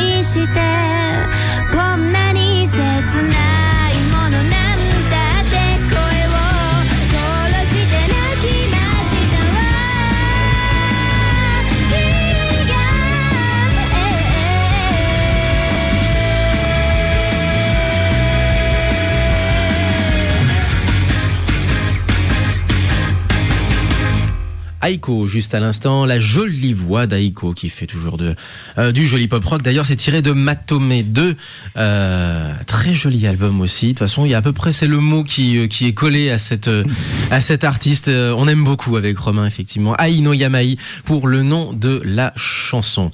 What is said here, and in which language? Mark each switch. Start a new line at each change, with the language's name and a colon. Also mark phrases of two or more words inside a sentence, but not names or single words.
Japanese: してこんなに切ないものなんだって声を殺して泣きましたわ君が
French: Aiko, juste à l'instant, la jolie voix d'Aiko qui fait toujours du joli pop rock. D'ailleurs, c'est tiré de Matome 2, très joli album aussi. De toute façon, il y a à peu près, c'est le mot qui est collé à cet artiste. On aime beaucoup avec Romain, effectivement. Ai no Yamai pour le nom de la chanson.